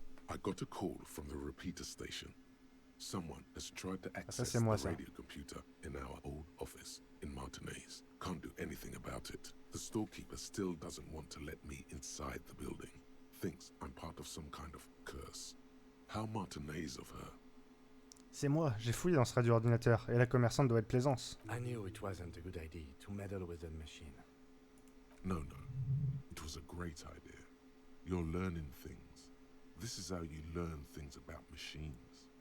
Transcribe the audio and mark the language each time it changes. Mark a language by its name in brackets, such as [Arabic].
[English] I got a call from the repeater station. Someone has tried to access [French] c'est moi, [English] the [French] ça. [English] radio computer in our old office in Martinez. Can't do anything about it. The storekeeper still doesn't want to let me inside the building. Thinks I'm part of some kind of curse. How Martinez of her. [French] C'est moi, j'ai fouillé dans ce radio-ordinateur, et la commerçante doit être Plaisance. [English] I knew it wasn't a good idea to meddle with the machine. No. It was a great idea. You're learning things. This is how you learn things about machines.